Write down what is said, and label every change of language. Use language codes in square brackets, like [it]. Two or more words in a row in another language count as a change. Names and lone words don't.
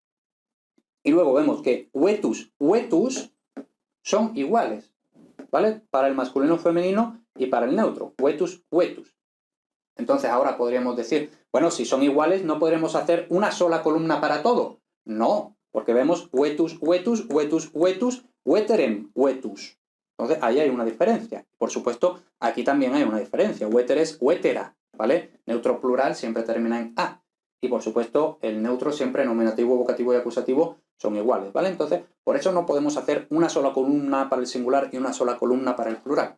[es] Y luego vemos que [la] vetus, vetus [es] son iguales, ¿vale? Para el masculino femenino y para el neutro. [la] Vetus, vetus. [es] Entonces ahora podríamos decir, bueno, si son iguales, ¿no podremos hacer una sola columna para todo? No, porque vemos [la] vetus, vetus, vetus, vetus, veterem, vetus. [es] Entonces ahí hay una diferencia. Por supuesto, aquí también hay una diferencia. [la] Veter es vetera, ¿vale? [es] Neutro plural siempre termina en a. Y por supuesto, el neutro siempre, nominativo, vocativo y acusativo, son iguales, ¿vale? Entonces, por eso no podemos hacer una sola columna para el singular y una sola columna para el plural.